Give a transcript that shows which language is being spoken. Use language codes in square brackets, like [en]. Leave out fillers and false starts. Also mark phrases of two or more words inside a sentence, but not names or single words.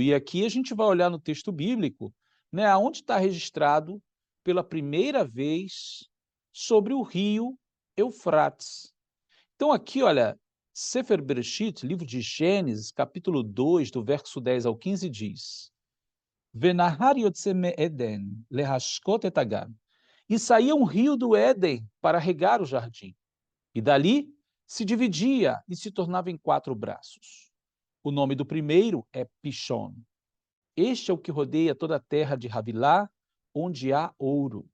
[pt] E aqui a gente vai olhar no texto bíblico, né, aonde está registrado pela primeira vez sobre o rio Eufrates. Então aqui, olha, [he] ספר בראשית, [pt] livro de Gênesis, capítulo 2, do verso 10 ao 15, diz: [he] ונהר יצא מעדן להשקות את הגן. [pt] E saía um rio do Éden para regar o jardim. E dali se dividia e se tornava em 4 braços. O nome do primeiro é Pishon. Este é o que rodeia toda a terra de Havilá, onde há ouro.